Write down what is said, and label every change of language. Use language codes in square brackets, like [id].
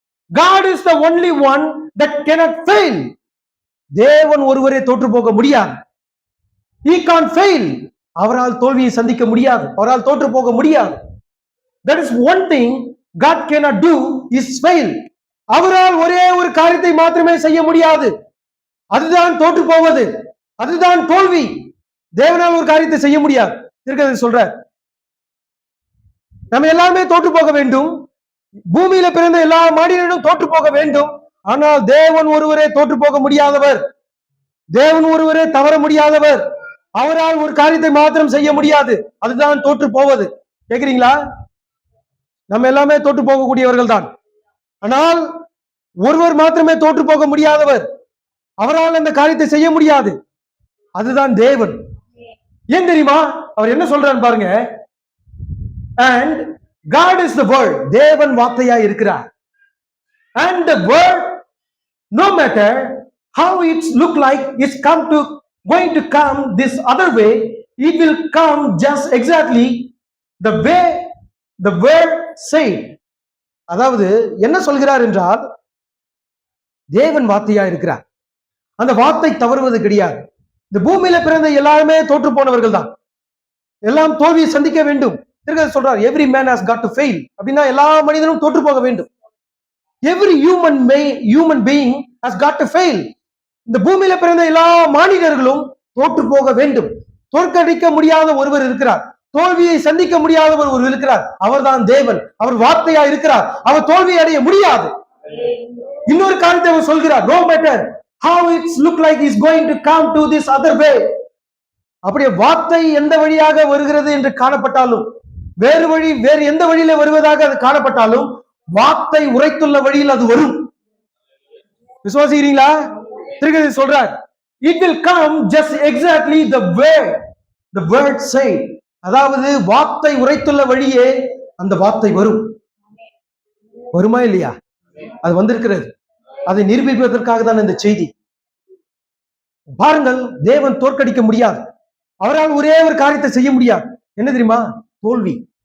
[en] God is the only one that cannot fail. [ta] தேவன் ஒருவரே தோற்று போக முடியாது. [en] He can't fail. [ta] அவரால் தோல்வியை சந்திக்க முடியாது, அவரால் தோற்று போக முடியாது. [en] That is one thing God cannot do is fail. [ta] அவரால் ஒரே ஒரு காரியத்தை மாத்திரமே செய்ய முடியாது, அதுதான் தோற்று போவது, அதுதான் தோல்வி. தேவனால் ஒரு காரியத்தை செய்ய முடியாது. இருக்கிறது சொல்ற, நம்ம எல்லாமே தோற்று போக வேண்டும். பூமியில பிறந்த எல்லா மனிதனும் தோற்று போக வேண்டும். ஆனால் தேவன் ஒருவரே தோற்று போக முடியாதவர், தேவன் ஒருவரே தவற முடியாதவர். அவரால் ஒரு காரியத்தை மாத்திரம் செய்ய முடியாது, அதுதான் தோற்று போவது. கேக்குறீங்களா? நம்ம எல்லாமே தோற்று போகக்கூடியவர்கள் தான். ஆனால் ஒருவர் மாத்திரமே தோற்று போக முடியாதவர், அவரால் அந்த காரியத்தை செய்ய முடியாது, அதுதான் தேவன். ஏன் தெரியுமா? அவர் என்ன சொல்றாரு பாருங்க. [en] And God is the word. [ta] தேவன் வார்த்தையா இருக்கிறார். [en] And the word, no matter how it look like it's going to come this other way, it will come just exactly the way the word said. [ta] அதாவது என்ன சொல்கிறார் என்றால், தேவன் வார்த்தையா இருக்கிறார், அந்த வார்த்தை தவறுவது கிடையாது. இந்த பூமியில பிறந்த எல்லாருமே தோற்று போனவர்கள் தான், எல்லாம் தோல்வியை சந்திக்க வேண்டும். சொல்றார் [en] Every man has got to fail. [ta] அப்படின்னா எல்லா மனிதனும் தோற்று போக வேண்டும். [en] Every human being has got to fail. [ta] இந்த பூமியில பிறந்த எல்லா மானிடர்களும் தோற்று போக வேண்டும். தோற்கடிக்க முடியாத ஒருவர் இருக்கிறார், தோல்வியை சந்திக்க முடியாதவர் ஒருவர் இருக்கிறார், அவர்தான் தேவன். அவர் வார்த்தையா இருக்கிறார், அவர் தோல்வியை அடைய முடியாது. இன்னொரு காரியத்தை அவர் சொல்கிறார், [en] no matter how it look like is going to come to this other way. [ta] அப்படியே வார்த்தை எந்த வழியாக வருகிறது என்று காணப்பட்டாலும், வேறு எந்த வழியில வருவதாக அது காணப்பட்டாலும், வார்த்தை உரைத்துள்ள வழியில் அது வரும். விசுவாசிக்கிறீங்களா? திருக்கதை சொல்றார், [en] it will come just exactly the way the word say. [ta] அதாவது வார்த்தை உரைத்துள்ள வழியே அந்த வார்த்தை வரும். வருமா இல்லையா? அது வந்திருக்கிறது. அதை நிரூபிப்பதற்காக தான் இந்த செய்தி. பாருங்கள், தேவன் தோற்கடிக்க முடியாது, அவரால் ஒரே ஒரு காரியத்தை செய்ய முடியாது. என்ன தெரியுமா? தோல்வி.